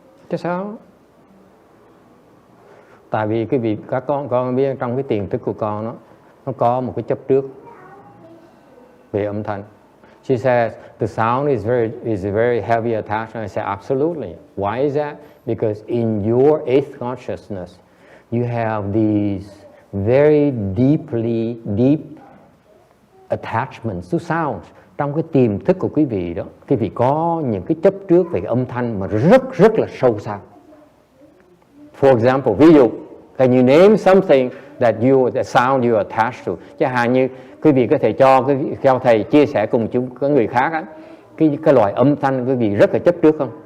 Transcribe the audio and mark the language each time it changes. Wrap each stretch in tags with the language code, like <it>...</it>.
<vi>Chứ sao? Tại vì cái việc các con biết trong cái tiềm thức của con nó có một cái chấp trước về âm thanh.</vi> <en>She says the sound is very heavy attachment. I say absolutely. Why is that? Because in your eighth consciousness, you have these very deep attachments to sounds.</en> <vi>Trong cái tiềm thức của quý vị đó, quý vị có những cái chấp trước về âm thanh mà rất là sâu sắc.</vi> <en>For example,</en> <vi>ví dụ,</vi> <en>can you name something that the sound you are attached to?</en> <vi>Chẳng hạn như quý vị có thể cho thầy chia sẻ cùng chúng các người khác á, cái loại âm thanh quý vị rất là chấp trước không?</vi>